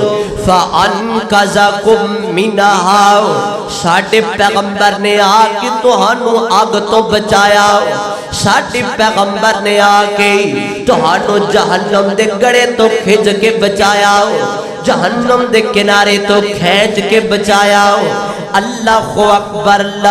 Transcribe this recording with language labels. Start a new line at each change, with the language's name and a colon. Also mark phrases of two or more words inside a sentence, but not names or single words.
Arabic: فَأَنْقَذَكُم مِّنْهَا
Punjabi: ساڈے پیغمبر نے آ کے تہانوں آگ تو بچایا ساڈے پیغمبر نے آ کے تہانوں جہنم دے گڑے تو کھچ کے بچایا جہنم دے کنارے تو کھینچ کے بچایا
Arabic: اللہ اکبر
Punjabi: اللہ